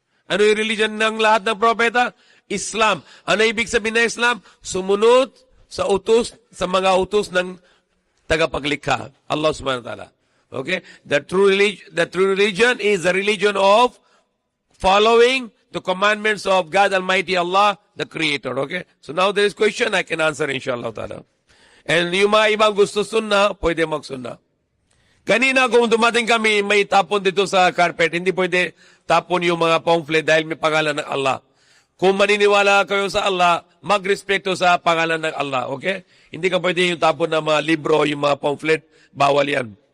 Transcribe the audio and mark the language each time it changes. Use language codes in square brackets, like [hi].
[tl] Ano yung religion ng lahat ng propeta? Islam. Ano ibig sabihin ng Islam? Sumunod sa utos, sa mga utos ng tagapaglikha. [ar] Allah subhanahu wa ta'ala. Okay? [en] The true religion is the religion of following the commandments of God Almighty Allah, the Creator. Okay? So now there is question, I can answer inshallah ta'ala. [tl] And yung mga ibang gusto sunna, pwede magsunna. Kanina kung dumating kami, may tapon dito sa carpet, hindi pwede tapon yung mga pamphlet dahil may pangalan ng Allah. Kung maniniwala kayo sa Allah, magrespeto sa pangalan ng Allah. Okay? Hindi ka pwede yung tapon ng mga libro, yung mga pamphlet, bawal yan.